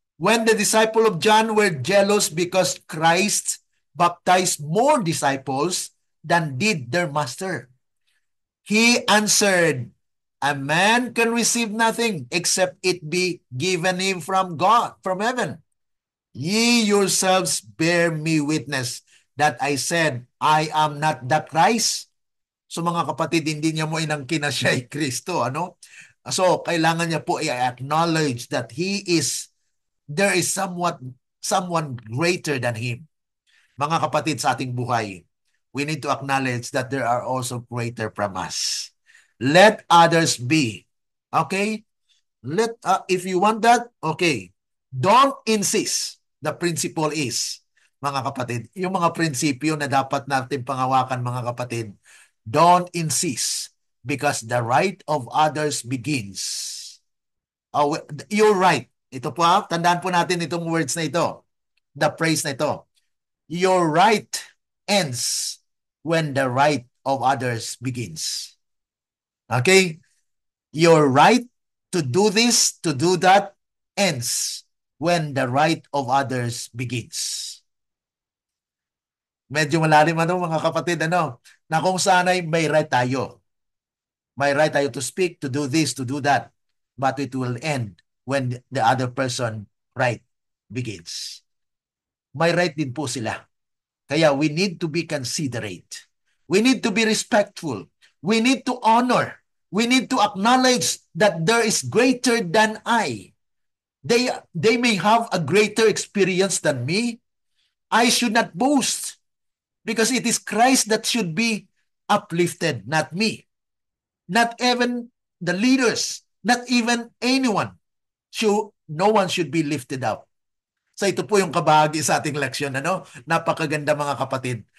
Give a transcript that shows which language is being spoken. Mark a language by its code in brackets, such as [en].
[en] When the disciple of John were jealous because Christ baptized more disciples than did their master. He answered, a man can receive nothing except it be given him from God, from heaven. Ye yourselves bear me witness that I said, I am not the Christ. [tl] So mga kapatid, hindi niya mo inangkin na siya ay Kristo, ano? So kailangan niya po [en] i-acknowledge that there is someone greater than him. [tl] Mga kapatid, sa ating buhay, [en] we need to acknowledge that there are also greater from us. Let others be. Okay? If you want that, okay. Don't insist. The principle is, mga kapatid, [tl] yung mga prinsipyo na dapat natin pangawakan, mga kapatid, [en] don't insist because the right of others begins. You're right. [tl] Ito po, tandaan po natin itong [en] words [tl] na ito. [en] The phrase [tl] na ito. [en] Your right ends when the right of others begins. Okay? Your right to do this, to do that, ends when the right of others begins. [tl] Medyo malalim mga kapatid, na kung saan ay may right tayo. May right tayo [en] to speak, to do this, to do that. But it will end when the other person right begins. [tl] May right din po sila. [en] Kaya we need to be considerate. We need to be respectful. We need to honor. We need to acknowledge that there is greater than I. They may have a greater experience than me. I should not boast because it is Christ that should be uplifted, not me. Not even the leaders, not even anyone. No one should be lifted up. [tl] So ito po yung kabahagi sa ating leksyon. Napakaganda mga kapatid.